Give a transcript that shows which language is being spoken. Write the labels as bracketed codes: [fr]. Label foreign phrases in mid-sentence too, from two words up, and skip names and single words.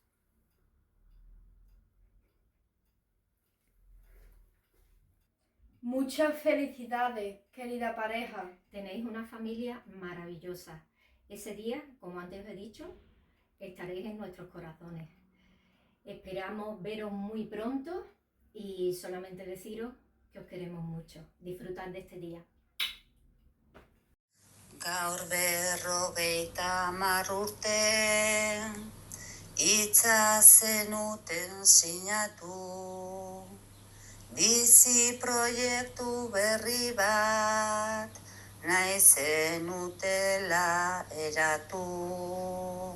[es] Muchas felicidades, querida pareja. Tenéis una familia maravillosa. Ese día, como antes os he dicho, estaréis en nuestros corazones. Esperamos veros muy pronto y solamente deciros que os queremos mucho. Disfrutad de este día. [eu] Gaur 50 urte Itza zenuten sinatu, bizi proiektu berri bat, nahi zenutela eratu.